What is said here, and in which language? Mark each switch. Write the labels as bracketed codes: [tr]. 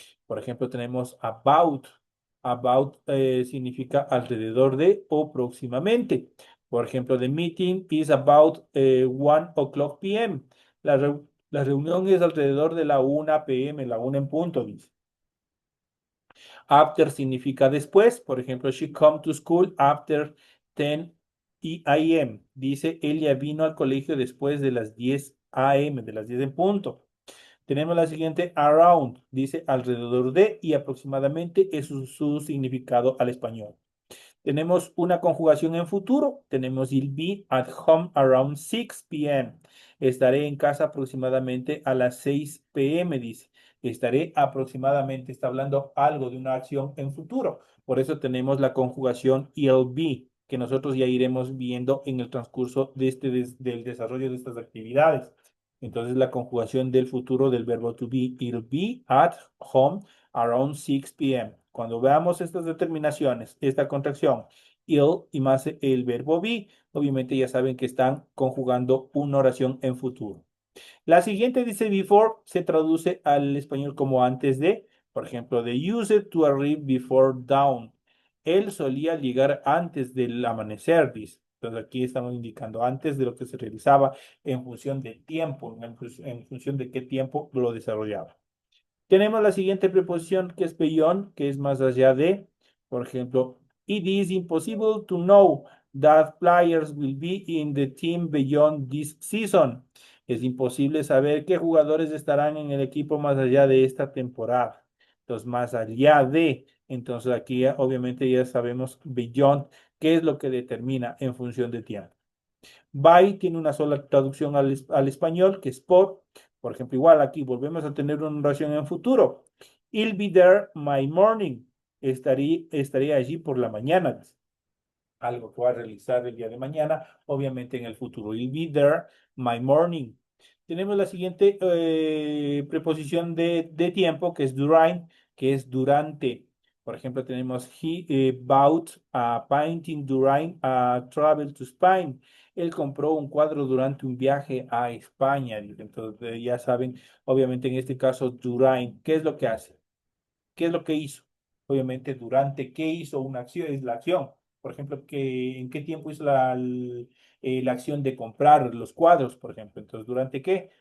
[es] Por ejemplo, tenemos about. About significa alrededor de o próximamente. Por ejemplo, [en] the meeting is about 1 o'clock p.m. [es] La reunión es alrededor de la 1 p.m., la 1 en punto, dice. After significa después. Por ejemplo, [en] she come to school after 10 a.m. [es] Dice, ella vino al colegio después de las 10 a.m., de las 10 en punto. Tenemos la siguiente, around, dice alrededor de y aproximadamente es su significado al español. Tenemos una conjugación en futuro. Tenemos [en] I'll be at home around 6 p.m. [es] Estaré en casa aproximadamente a las 6 p.m., dice. Estaré aproximadamente, está hablando algo de una acción en futuro. Por eso tenemos la conjugación I'll be, que nosotros ya iremos viendo en el transcurso del desarrollo de estas actividades. Entonces, la conjugación del futuro del verbo to be, [en] I'll be at home around 6 p.m. [es] Cuando veamos estas determinaciones, esta contracción, ill y más el verbo be, obviamente ya saben que están conjugando una oración en futuro. La siguiente dice before, se traduce al español como antes de. Por ejemplo, [en] they used to arrive before dawn. [es] Él solía llegar antes del amanecer, dice. Entonces aquí estamos indicando antes de lo que se realizaba en función de tiempo, en función de qué tiempo lo desarrollaba. Tenemos la siguiente preposición que es beyond, que es más allá de. Por ejemplo, [en] it is impossible to know that players will be in the team beyond this season. [es] Es imposible saber qué jugadores estarán en el equipo más allá de esta temporada. Entonces, más allá de. Entonces, aquí obviamente ya sabemos beyond, qué es lo que determina en función de tiempo. By tiene una sola traducción al español, que es por. Por ejemplo, igual aquí volvemos a tener una oración en futuro. [en] I'll be there my morning. [es] Estaré allí por la mañana. Algo que va a realizar el día de mañana, obviamente en el futuro. [en] I'll be there my morning. [es] Tenemos la siguiente preposición de tiempo, que es during, que es durante. Por ejemplo, tenemos [en] he bought a painting during a travel to Spain. [es] Él compró un cuadro durante un viaje a España. Entonces, ya saben, obviamente en este caso, during, ¿qué es lo que hace? ¿Qué es lo que hizo? Obviamente, durante qué hizo una acción, es la acción. Por ejemplo, ¿en qué tiempo hizo la acción de comprar los cuadros, por ejemplo? Entonces, ¿durante qué?